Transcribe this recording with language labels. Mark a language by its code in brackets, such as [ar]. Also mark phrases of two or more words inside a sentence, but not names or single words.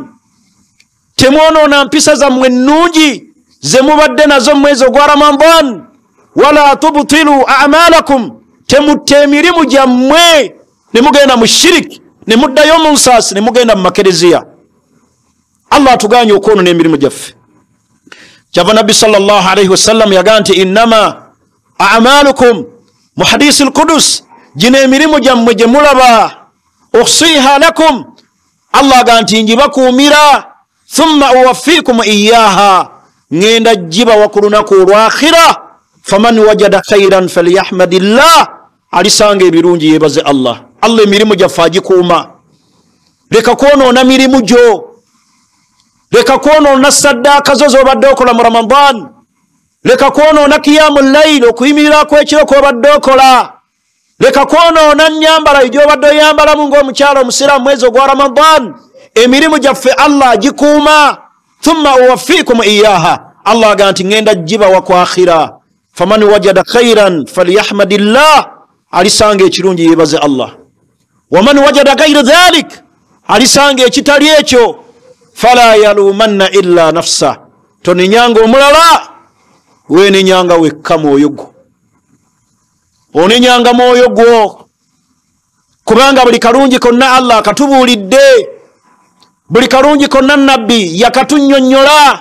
[lg] Temwonoona mpisa zammwe ennungi ze mubadde nazo mwezi ogwa Ramadan. [ar] ولا تبطلوا أعمالكم, [lg] temutta emirimu gyammwe ne mugenda mu shiriki, ne muddayo mu nsaasi, ne mugenda mu makereziya. Allah atuganye okwonoona emirimu gyaffe. Kyava Nabbi [ar] صلى الله عليه وسلم [lg] yagaa nti [ar] إنما أعمالكم, [lg] mu hadisi al-Qudus, gino emirimu gyammwe gye mulaba, [ar] أحصيها لكم, [lg] Allah agaa nti ngibakuumira, [ar] ثم أوفيكم إياها, [lg] ngenda gibawa ku lunaku olw'akhira. [ar] فمن وجد خيرا فليحمد الله, [lg] alisanga ebirungi yebaze Allah. Allah emirimu gyaffe agikuuma. Leka kwonoona mirimu gyo, leka kwonoona saddaaka zo z'obadde okola mu Ramadan, leka kwonoona [ar] قيام الليل, [lg] okuyimirira kw'ekiro kw'obadde okola, leka kwonoona nnyambala egy'obadde oyambalamu ng'omukyala omusiraamu mwezi ogwa Ramadan. Emirimu gyaffe Allah agikuuma. [ar] ثم أوفيكم إياها, [lg] Allah agaa nti ngenda gibawa ku akhira. [ar] فمن وجد خيرا فليحمد الله, [lg] alisanga ekirungi yebaze Allah. [ar] ومن وجد غير ذلك, [lg] alisanga ekitali ekyo, [ar] فلا يلومن إلا نفسه, [lg] tonenyanga omulala, weenenyanga wekka mwoyo gwo. Onenyanga mwoyo gwo, kubanga buli kalungi konna Allah katubuulidde, buli kalungi konna nabbi yakatunnyonnyola.